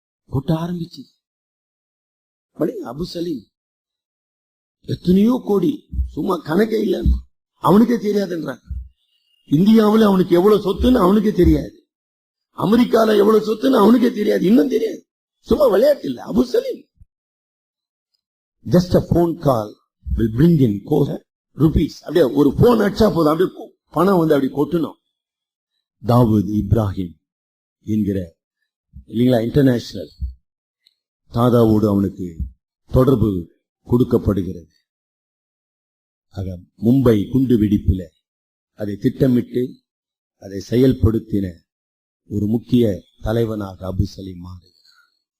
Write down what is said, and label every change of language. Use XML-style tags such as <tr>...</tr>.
<ta>கொட்ட ஆரம்பிச்சு அபு சலீம் எத்தனையோ கோடி, சும்மா கணக்கே இல்ல, அவனுக்கே தெரியாதுன்றான். இந்தியாவில் அவனுக்கு எவ்வளவு சொத்துன்னு அவனுக்கே தெரியாது, அமெரிக்கால எவ்வளவு சொத்துன்னு அவனுக்கே தெரியாது, இன்னும் தெரியாது. சும்மா விளையாட்டு இல்ல.</ta> <en>Abu Salim just a phone call will bring in rupees.</en> <ta>அப்படியே ஒரு போன் அடிச்சா போதும், அப்படியே பணம் வந்து அப்படி கொட்டணும். தாவூத் இப்ராஹிம் என்கிற இல்லைங்களா இன்டர்நேஷனல் தாதாவோடு அவனுக்கு தொடர்பு கொடுக்கப்படுகிறது. ஆக மும்பை குண்டு வெடிப்பில் அதை திட்டமிட்டு அதை செயல்படுத்தின ஒரு முக்கிய தலைவனாக அபு சலீம் மாறுகிறார்.</ta>